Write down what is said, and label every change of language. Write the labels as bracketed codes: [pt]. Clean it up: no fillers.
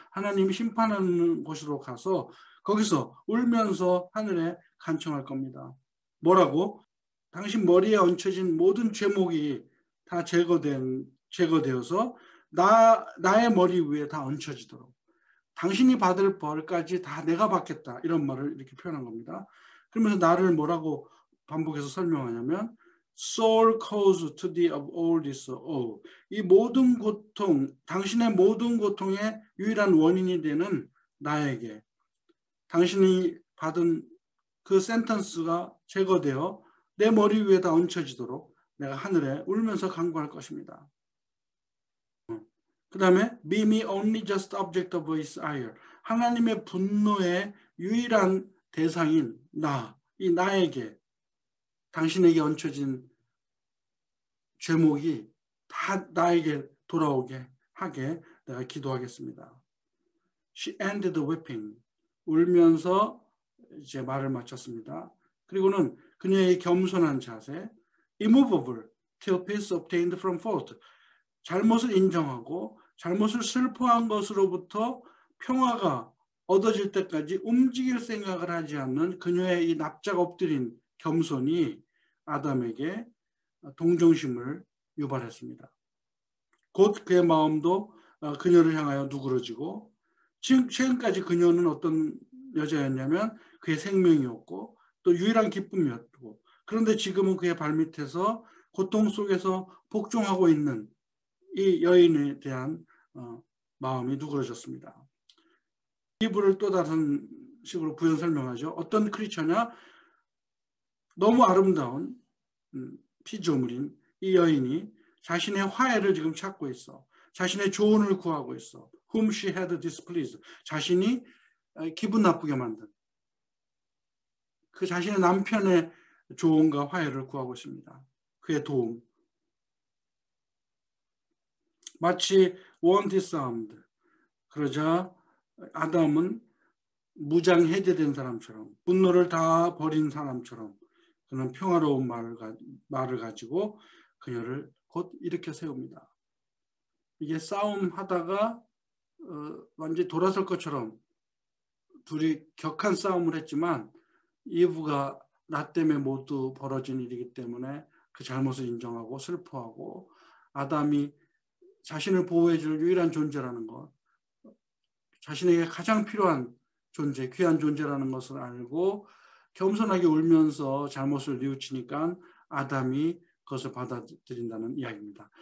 [ko] 하나님이 심판하는 곳으로 가서 거기서 울면서 하늘에 간청할 겁니다. 뭐라고? 당신 머리에 얹혀진 모든 죄목이 다 제거되어서 나의 머리 위에 다 얹혀지도록 당신이 받을 벌까지 다 내가 받겠다 이런 말을 이렇게 표현한 겁니다. 그러면서 나를 뭐라고 반복해서 설명하냐면 [en] Soul cause to thee of all this woe. [ko] 이 모든 고통, 당신의 모든 고통의 유일한 원인이 되는 나에게 당신이 받은 그 센턴스가 제거되어 내 머리 위에다 얹혀지도록 내가 하늘에 울면서 간구할 것입니다. 그 다음에 [en] be me only just object of his ire. [ko] 하나님의 분노의 유일한 대상인 이 나에게 당신에게 얹혀진 죄목이 다 나에게 돌아오게 하게 내가 기도하겠습니다. [en] She ended weeping. [ko] 울면서 이제 말을 마쳤습니다. 그리고는 그녀의 겸손한 자세, [en] immovable till peace obtained from fault. [ko] 잘못을 인정하고 잘못을 슬퍼한 것으로부터 평화가 얻어질 때까지 움직일 생각을 하지 않는 그녀의 이 납작 엎드린 겸손이 아담에게 동정심을 유발했습니다. 곧 그의 마음도 그녀를 향하여 누그러지고 최근까지 그녀는 어떤 여자였냐면 그의 생명이었고 또 유일한 기쁨이었고 그런데 지금은 그의 발밑에서 고통 속에서 복종하고 있는 이 여인에 대한 마음이 누그러졌습니다. 이브를 또 다른 식으로 부연 설명하죠. 어떤 크리처냐? 너무 아름다운 피조물인 이 여인이 자신의 화해를 지금 찾고 있어. 자신의 조언을 구하고 있어. [en] Whom she had displeased. [ko] 자신이 기분 나쁘게 만든 그 자신의 남편의 조언과 화해를 구하고 있습니다. 그의 도움. 마치 [en] one disarmed. [ko] 그러자 아담은 무장 해제된 사람처럼 분노를 다 버린 사람처럼 그는 평화로운 말을 가지고 그녀를 곧 일으켜 세웁니다. 이게 싸움하다가 완전히 돌아설 것처럼 둘이 격한 싸움을 했지만 이브가 나 때문에 모두 벌어진 일이기 때문에 그 잘못을 인정하고 슬퍼하고 아담이 자신을 보호해줄 유일한 존재라는 것, 자신에게 가장 필요한 존재, 귀한 존재라는 것을 알고 겸손하게 울면서 잘못을 뉘우치니까 아담이 그것을 받아들인다는 이야기입니다.